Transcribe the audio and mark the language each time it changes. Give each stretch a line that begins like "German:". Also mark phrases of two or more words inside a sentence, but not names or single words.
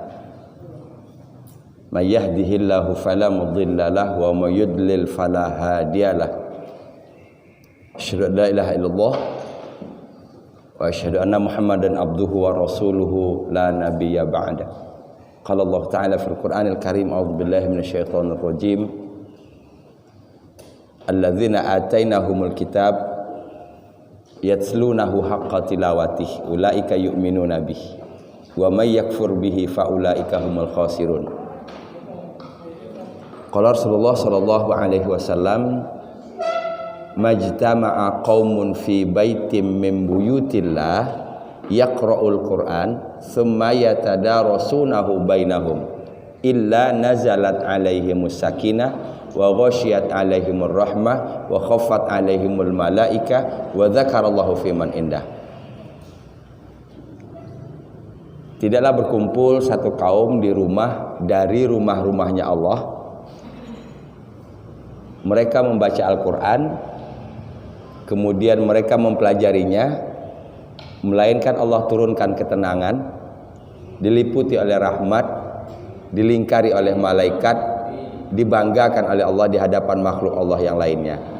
Arabic: من يهده الله فلا مضل له ومن يضلل فلا هادي له. أشهد أن لا إله إلا الله وأشهد أن محمدا عبده ورسوله لا نبي بعده. قال الله تعالى في القرآن الكريم أعوذ بالله من الشيطان الرجيم. الذين آتيناهم الكتاب يتلونه حق تلاوته أولئك يؤمنون به ومن يكفر به فأولئك هم الخاسرون. قال رسول الله صلى الله عليه وسلم ما اجتمع قوم في بيت من بيوت الله يقرؤون القرآن ثم يتدارسونه بينهم إلا نزلت عليهم السكينة وغشيت عليهم الرحمة وحفت عليهم الملائكة وذكر الله فيمن عنده.
Indonesian: Tidaklah berkumpul satu kaum di rumah dari rumah-rumahnya Allah, mereka membaca Al-Quran, kemudian mereka mempelajarinya, melainkan Allah turunkan ketenangan, diliputi oleh rahmat, dilingkari oleh malaikat, dibanggakan oleh Allah di hadapan makhluk Allah yang lainnya.